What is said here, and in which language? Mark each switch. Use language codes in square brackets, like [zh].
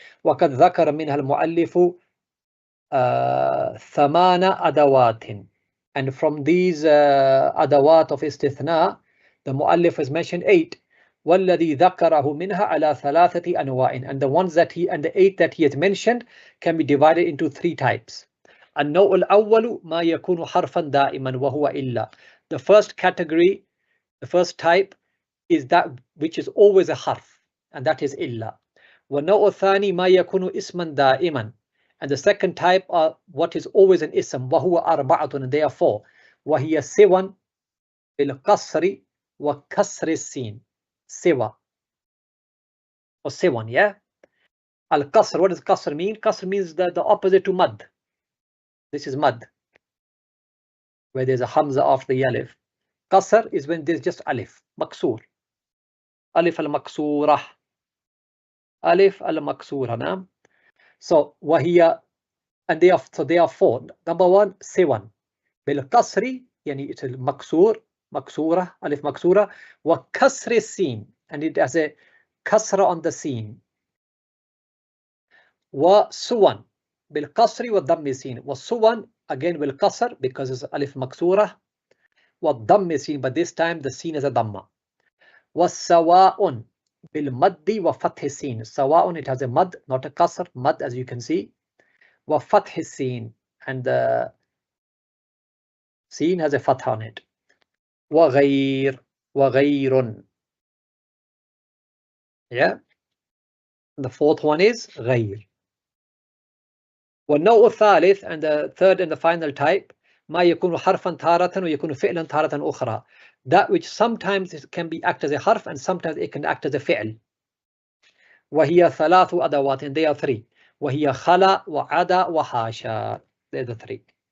[ar] وَقَدْ ذَكَرَ مِنْهَا الْمُؤَلِّفُ ثَمَانَ أَدَوَاتٍ. [en] And from these adawat of istithna, the muallif has mentioned 8. [ar] وَالَّذِي ذَكَرَهُ مِنْهَا عَلَى ثَلَاثَةِ أَنْوَاءٍ. [en] And the ones that and the 8 that he has mentioned can be divided into 3 types. [ar] النوع الأول ما يكون حرفا دائما وهو إلا. [en] The first category, the first type is that which is always a harf, and that is إلا. [ar] والنوع الثاني ما يكون اسما دائما. [en] And the second type are what is always an ism, [ar] وهو أربعة, [en] and they are 4. [ar] وهي سوى بالقصر وكسر السين. [en] سوى or سوى, yeah. Al-Qasr, what does Qasr mean? Qasr means the opposite to Mad. This is Mad, where there's a Hamza after the Alif. Qasr is when there's just Alif, Maksur. Alif al-Maksurah. Alif al-Maksurah. So, وهي, and they are 4. [ar] Number 1, سوى بالقصر, يعني it's المكسور, مكسورة, ألف مكسورة, وكسر السين, [en] and it has a [ar] كسرة [en] on the scene. [ar] وسوى بالقصر والضم السين. [en] وسوى again بالقصر because it's [ar] ألف مكسورة, والضم السين, [en] but this time the scene is a dhamma. [ar] وسواء بالمد وفتح السين. [en] سواء, it has a mad, not a kasr, mad as you can see. [ar] وفتح السين, [en] and the scene has a fatha on it. [ar] وغير, وغير. [en] Yeah. The fourth one is غير. [ar] والنوع الثالث, [en] and the third and the final type, [ar] ما يكون حرفا تارة ويكون فعلا تارة أخرى. [en] That which sometimes it can be act as a harf and sometimes it can act as a فعل. [ar] وهي ثلاث أدوات, [en] and they are 3. [ar] وهي خلا وعدا وحاشا. [en] They're the 3.